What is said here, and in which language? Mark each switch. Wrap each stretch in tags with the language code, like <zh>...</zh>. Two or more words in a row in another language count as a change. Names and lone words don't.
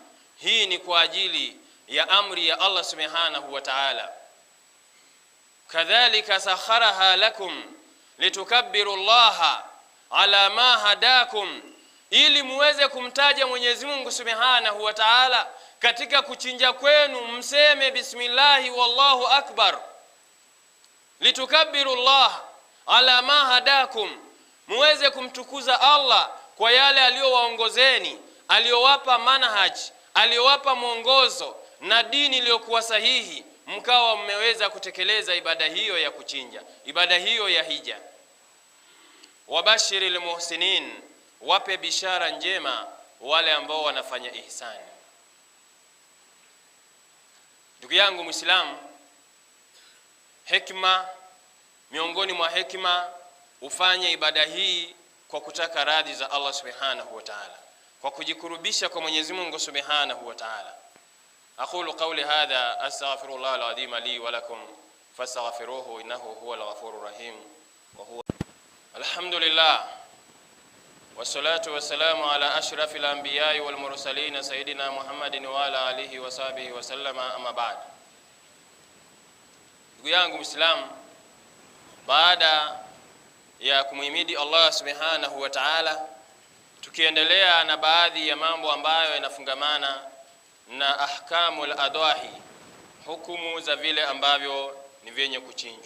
<sw>Hii ni kwa ajili ya amri ya Allah</sw> <ar>سبحانه وتعالى.</ar> <sw>Kadhalika</sw> <ar>سخرها لكم لتكبروا الله على ما هداكم,</ar> <sw>ili muweze kumtaja Mwenyezi Mungu</sw> <ar>سبحانه وتعالى</ar> <sw>katika kuchinja kwenu, mseme</sw> <ar>بسم الله والله أكبر. لتكبروا الله على ما هداكم,</ar> <sw>muweze kumtukuza Allah kwa yale aliyowaongozeni, aliyowapa manhaj, aliyowapa mwongozo na dini iliyokuwa sahihi, mkawa mmeweza kutekeleza ibada hiyo ya kuchinja, ibada hiyo ya hija.</sw> <ar>وبشر المحسنين,</ar> <sw>wape bishara njema wale ambao wanafanya ihsani. Ndugu yangu Muislamu, hekima, miongoni mwa hekima, ufanye ibada hii kwa kutaka radhi za Allah</sw> <ar>سبحانه وتعالى,</ar> <sw>kwa kujikurubisha kwa Mwenyezi Mungu</sw> <ar>سبحانه وتعالى. أقول قولي هذا أستغفر الله العظيم لي ولكم فاستغفروه إنه هو الغفور الرحيم. وهو الحمد لله والصلاة والسلام على أشرف الأنبياء والمرسلين سيدنا محمد وعلى آله وصحبه وسلم، أما بعد.</ar> <sw>Ndugu yangu Muislamu, baada ya kumhimidi Allah</sw> <ar>سبحانه وتعالى,</ar> <sw>tukiendelea na baadhi ya mambo ambayo yanafungamana na</sw> <ar>أحكام الأضاحي,</ar> <sw>hukumu za vile ambavyo ni vyenye kuchinjwa.</sw>